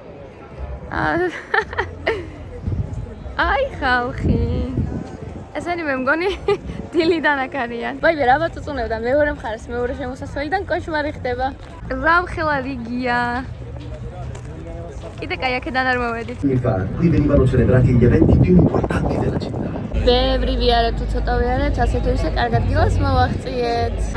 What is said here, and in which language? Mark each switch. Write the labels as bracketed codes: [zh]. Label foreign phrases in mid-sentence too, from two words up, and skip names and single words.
[ka] აი ხალხი. ესენი მე მგონი დილიდან აქ არიან. ვაიმე რა ვაწუწუნებდა მეორე მხარეს, მეორე შემოსასვლელიდან კოშმარი ხდება. რამხელა რიგია. Ide che აქედან არ მოვედით. [it] Qui venivano celebrati gli eventi più importanti della città. [ka] ბევრი ვიარეთ თუ ცოტა ვიარეთ, ასე თუ ისე კარგ ადგილას მოვაღწიეთ.